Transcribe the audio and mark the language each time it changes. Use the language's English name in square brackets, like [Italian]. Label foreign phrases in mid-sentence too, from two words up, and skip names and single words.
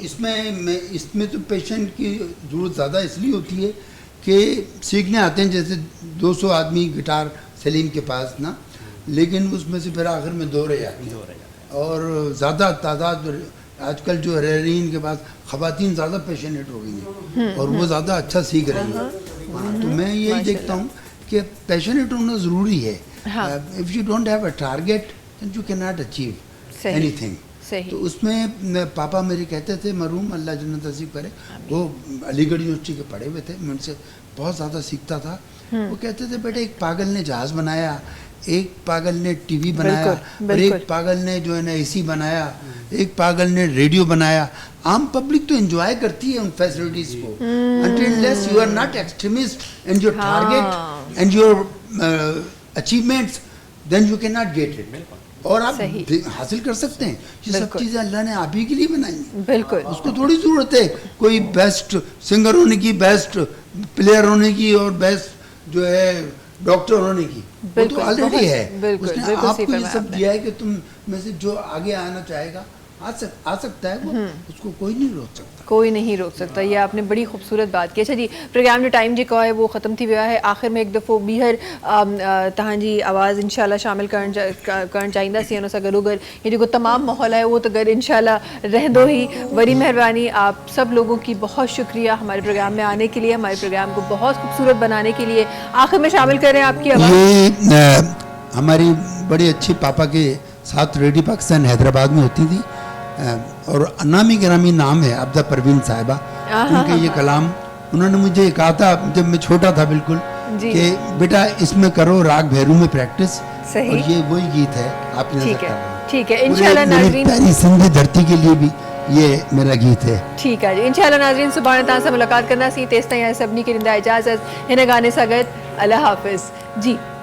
[Urdu] تو اس میں تو پیشنٹ کی ضرورت زیادہ اس لیے ہوتی ہے کہ سیکھنے آتے ہیں جیسے 200 آدمی گٹار سلیم کے پاس نا، لیکن اس میں سے پھر آخر میں 2 رہ جاتی ہیں اور زیادہ تعداد آجکل جو رہ رہی ان کے پاس خواتین زیادہ پیشنٹ ہو گئی ہیں اور وہ زیادہ اچھا سیکھ رہی ہیں. تو میں یہی دیکھتا ہوں کہ پیشنیٹ ہونا ضروری ہے. [English] If you don't have a target then you cannot achieve anything. [Urdu] تو اس میں پاپا میرے کہتے تھے، مرحوم اللہ جنت نصیب کرے، وہ علی گڑھ یونیورسٹی کے پڑھے ہوئے تھے، میں ان سے بہت زیادہ سیکھتا تھا. وہ کہتے تھے بیٹے، ایک پاگل نے جہاز بنایا، ایک پاگل نے ٹی وی بنایا اور ایک پاگل نے جو ہے نا اے سی بنایا، ایک پاگل نے ریڈیو بنایا. عام پبلک تو انجوائے کرتی ہے ان فیسلیٹیز کو, [English] Until you are not extremist and your target and your achievements, then you cannot get it. [Urdu] اور آپ حاصل کر سکتے ہیں. یہ سب چیزیں اللہ نے آپ ہی کے لیے بنائی ہیں۔ بالکل، اس کو تھوڑی ضرورت ہے کوئی [English] best singer [Urdu] ہونے کی, [English] best player [Urdu] ہونے کی اور بیسٹ جو ہے ڈاکٹر ہونے کی. وہ تو آلریڈی ہے. اس نے آپ کو یہ سب دیا ہے کہ تم میں سے جو آگے آنا چاہے گا آ سکتا ہے، وہ اس کو کوئی نہیں روک سکتا. کوئی نہیں روک سکتا. یہ آپ نے بڑی خوبصورت بات کی۔ اچھا جی, [Sindhi] प्रोग्राम जो टाइम जेको है वो ख़त्म थी विया है। आखिर में एक दफ़ो ॿीहर तव्हांजी आवाज़ इंशाल्लाह शामिल करण चाहींदासीं। उन सां गॾोगॾु ये जो तमामु माहौल है वो तो गॾु इंशाल्लाह रहंदो ही। वरी मेहरबानी, [Urdu] آپ سب لوگوں کی بہت شکریہ ہمارے پروگرام میں آنے کے لیے، ہمارے پروگرام کو بہت خوبصورت بنانے کے لیے. آخر میں شامل کریں آپ کی آواز. یہ ہماری بڑی اچھی پاپا کے ساتھ ریڈیو پاکستان حیدرآباد میں ہوتی تھی اور نامی گرامی نام ہے عابدہ پروین صاحبہ. ان کے یہ کلام انہوں نے مجھے کہا تھا جب میں چھوٹا تھا بالکل کہ بیٹا اس میں کرو راگ بھیرو میں پریکٹس، اور یہ وہی گیت ہے آپ نے. ٹھیک ہے ان شاء اللہ ناظرین, پیاری سندھی دھرتی کے لیے بھی یہ میرا گیت ہے. ٹھیک ہے جی، ان شاء اللہ ناظرین [Sindhi] सुभाणे तव्हां सां मुलाक़ात कंदासीं। तेसि ताईं सभिनी खे ॾींदा इजाज़त हिन गाने सां गॾु। [Urdu] اللہ حافظ جی.